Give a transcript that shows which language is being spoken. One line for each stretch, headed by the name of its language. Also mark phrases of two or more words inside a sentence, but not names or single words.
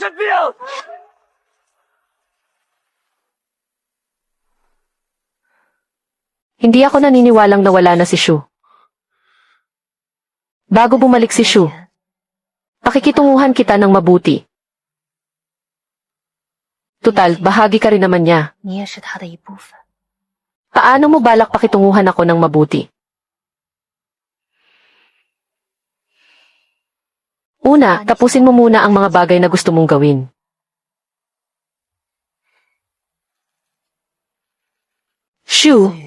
Filipino: Hindi ako naniniwalang nawala na si Shu. Bago bumalik si Shu, pakikitunguhan kita ng mabuti. Tutal, bahagi ka rin naman niya.
Chinese: 你也是他的一部分。
Filipino: Paano mo balak pakitunguhan ako ng mabuti? Una, tapusin mo muna ang mga bagay na gusto mong gawin. Shoo!